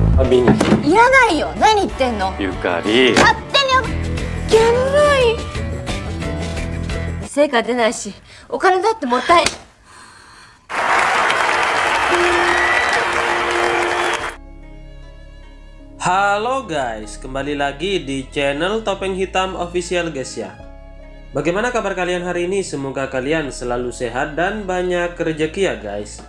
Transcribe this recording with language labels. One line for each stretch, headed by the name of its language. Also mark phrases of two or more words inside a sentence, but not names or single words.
Japanese: ビに。いらないよ。何言ってんの。ゆかり。勝手にやらない。成果出ないし、お金だってもったい。
Indonesian: Halo guys, kembali lagi di channel Topeng Hitam Official guys ya. Bagaimana kabar kalian hari ini? Semoga kalian selalu sehat dan banyak rezeki ya guys.